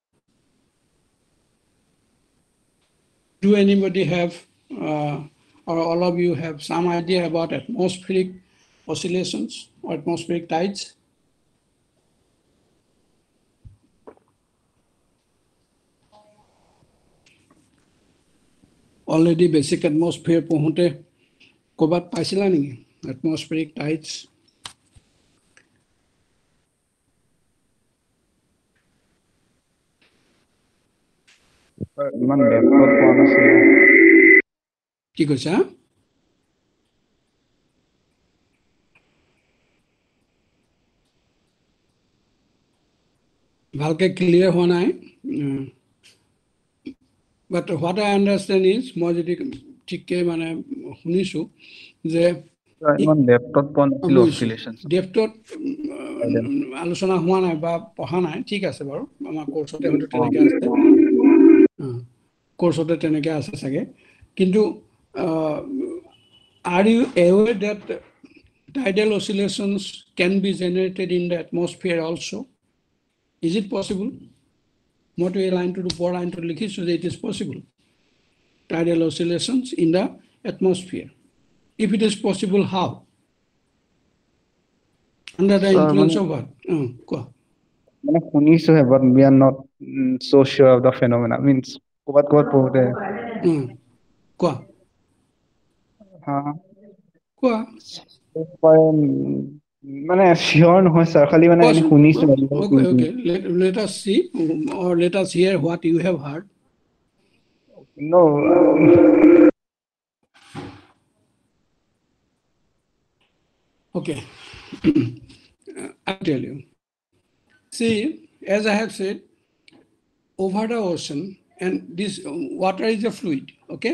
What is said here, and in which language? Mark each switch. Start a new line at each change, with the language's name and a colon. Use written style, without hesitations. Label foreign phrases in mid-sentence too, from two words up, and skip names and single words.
English: Do anybody have, or all of you have some idea about atmospheric oscillations or atmospheric tides? Already basic atmosphere
Assamese: পঢ়োতে ক'ৰবাত পাইছিলা নেকি
English: atmospheric tides?
Assamese: ইমান ডেপথত পোৱা নাছিল। কি কৈছা? ভালকে ক্লিয়াৰ হোৱা নাই।
English: But what I understand is,
Assamese: মই যদি ঠিককে মানে শুনিছো যে ইমান ডেপথত পোৱা নাছিল অসিলেশন। ডেপথত আলোচনা হোৱা নাই বা পঢ়া নাই, ঠিক আছে বাৰু, আমাৰ কোৰ্চতে হয়তো তেনেকে আছে, কোৰ্চতে তেনেকে আছে চাগে।
English: কিন্তু are you aware that tidal oscillations can be generated in the atmosphere also? Is it possible?
Assamese: মইতো এই লাইনটোৰ ওপৰ লাইনটো লিখিছো যে
English: it is possible. Tidal oscillations in the atmosphere. If it is possible, how? Under the influence of what?
Assamese: কোৱা। মানে শুনিছোহে,
English: but we are not so sure of the phenomena.
Assamese: Means ক'বাত পঢ়োতে। কোৱা। কোৱা। মানে sure নহয় স্যাৰ, খালি মানে এনে শুনিছো।
English: Okay, let us see or let us hear what you have heard. No. Okay. I'll tell you. See, as I have said, over the ocean, and this water is a fluid, okay?